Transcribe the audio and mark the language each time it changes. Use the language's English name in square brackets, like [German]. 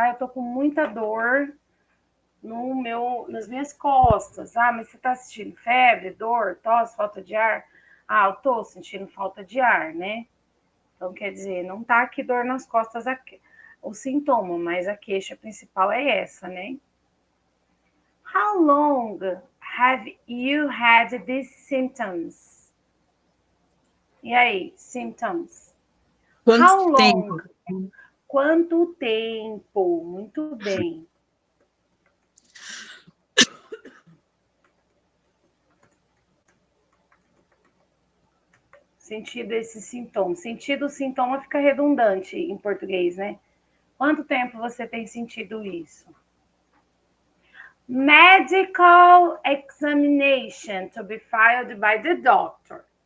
[Portuguese] Ah, eu tô com muita dor nas minhas costas. Ah, mas você tá sentindo febre, dor, tosse, falta de ar? Ah, eu tô sentindo falta de ar, né? Então, quer dizer, não tá aqui dor nas costas o sintoma, mas a queixa principal é essa, né? [English] How long have you had these symptoms? [Portuguese] E aí, symptoms? Quanto [English] How long? [Portuguese] tempo? Quanto tempo? Muito bem. Sentido esse sintoma. Sentido sintoma fica redundante em português, né? Quanto tempo você tem sentido isso? [English] Medical examination to be filed by the doctor.